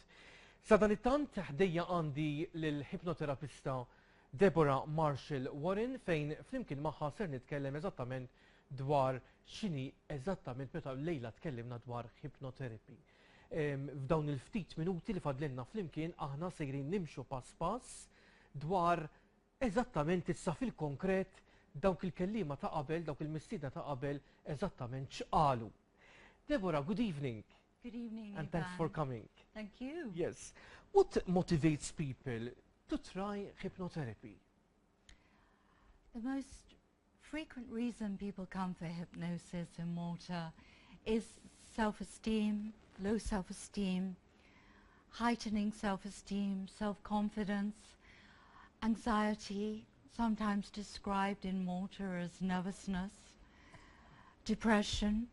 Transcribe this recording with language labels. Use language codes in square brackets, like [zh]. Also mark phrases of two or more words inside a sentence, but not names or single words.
[mt] Sa dan it-tant ħdejja għandi lill-hipnoterapista Deborah Marshall Warren fejn flimkien magħha ser nitkellem eżattament dwar x'inhi eżattament meta lejla tkellimna dwar hypnotherapy. F'dawn il-ftit minuti li fadlenna flimkien aħna sejrin nimxu pass pass dwar eżattament issa fil-konkret dawk il-kellima ta' qabel, dawk il-mistiedna ta' qabel eżattament x'qalu. Deborah, [en] good evening. Good evening, and thanks for coming. Thank you. Yes. What motivates people to try hypnotherapy? The most frequent reason people come for hypnosis in Malta is self-esteem, low self-esteem, heightening self-esteem, self-confidence, anxiety, sometimes described in Malta as nervousness, depression.